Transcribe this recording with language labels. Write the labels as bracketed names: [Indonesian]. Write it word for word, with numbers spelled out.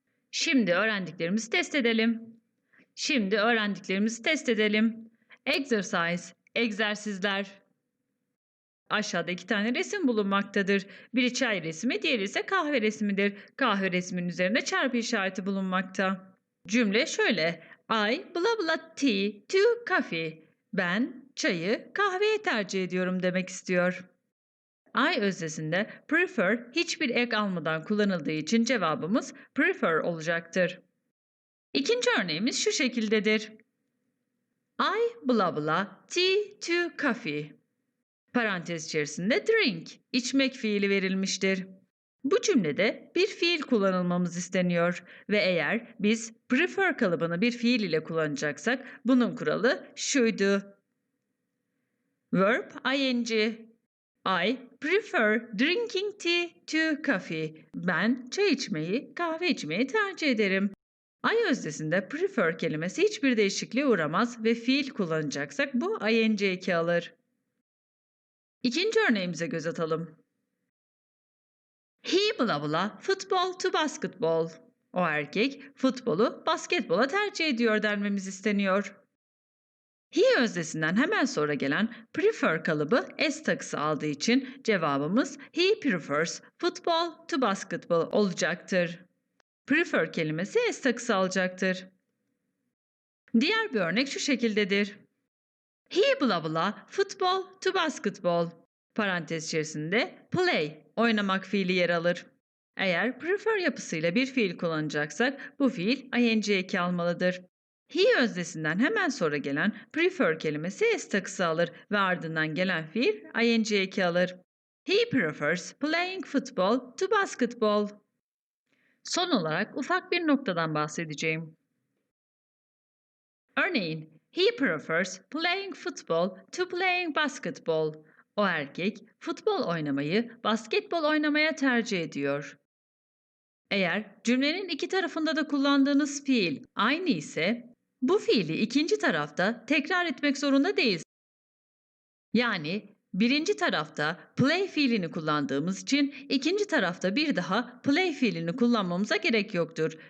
[Turkish] Şimdi öğrendiklerimizi test edelim. Şimdi öğrendiklerimizi test edelim. Exercise, egzersizler. Aşağıda iki tane resim bulunmaktadır. Biri çay resmi, diğeri ise kahve resmidir. Kahve resminin üzerine çarpı işareti bulunmakta. Cümle şöyle. [English] I blah blah tea to coffee. [Turkish] Ben çayı kahveye tercih ediyorum demek istiyor. I öznesinde prefer hiçbir ek almadan kullanıldığı için cevabımız prefer olacaktır. İkinci örneğimiz şu şekildedir. [English] I blah blah tea to coffee. [Turkish] Parantez içerisinde drink, içmek fiili verilmiştir. Bu cümlede bir fiil kullanılmamız isteniyor ve eğer biz prefer kalıbını bir fiil ile kullanacaksak bunun kuralı şuydu. [English] Verb ing. I prefer drinking tea to coffee. [Turkish] Ben çay içmeyi, kahve içmeyi tercih ederim. I öznesinde prefer kelimesi hiçbir değişikliğe uğramaz ve fiil kullanacaksak bu ing eki alır. İkinci örneğimize göz atalım. [English] He blah blah football to basketball. [Turkish] O erkek futbolu basketbola tercih ediyor denmemiz isteniyor. He öznesinden hemen sonra gelen prefer kalıbı s takısı aldığı için cevabımız [English] he prefers football to basketball [Turkish] olacaktır. Prefer kelimesi s takısı alacaktır. Diğer bir örnek şu şekildedir. [English] He blah blah football to basketball. [Turkish] Parantez içerisinde play, oynamak fiili yer alır. Eğer prefer yapısıyla bir fiil kullanacaksak bu fiil ing eki almalıdır. He öznesinden hemen sonra gelen prefer kelimesi s takısı alır ve ardından gelen fiil ing eki alır. [English] He prefers playing football to basketball. [Turkish] Son olarak ufak bir noktadan bahsedeceğim. [English] Örneğin, he prefers playing football to playing basketball. [Turkish] O erkek futbol oynamayı basketbol oynamaya tercih ediyor. Eğer cümlenin iki tarafında da kullandığınız fiil aynı ise bu fiili ikinci tarafta tekrar etmek zorunda değilsiniz. Yani birinci tarafta play fiilini kullandığımız için ikinci tarafta bir daha play fiilini kullanmamıza gerek yoktur.